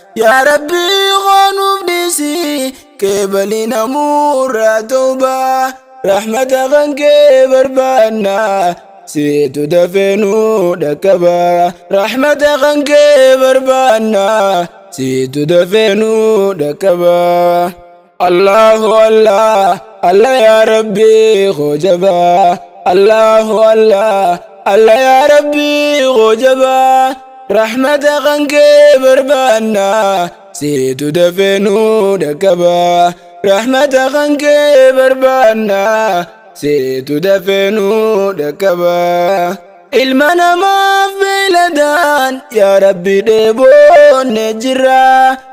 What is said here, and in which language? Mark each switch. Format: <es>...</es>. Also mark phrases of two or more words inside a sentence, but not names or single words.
<om>Yaa Rabbi, qoonuuf dhiisi, qeebalii namuurraa tooba. Rahmata kan kee barbaanna, siitu dafee nu dhaqqaba. Rahmata kan kee barbaanna, siitu dafee nu dhaqqaba.</om> <ar>الله الله، الله يا رب، hojaba. الله الله، الله يا رب، hojaba.</ar> <om>Rahmata kan kee barbaanna, siitu dafee nu dhaqqaba. Rahmata kan kee barbaanna, siitu dafee nu dhaqqaba. Ilma namaaf beeyladaan, yaa Rabbi dheeboonne jirra.</om>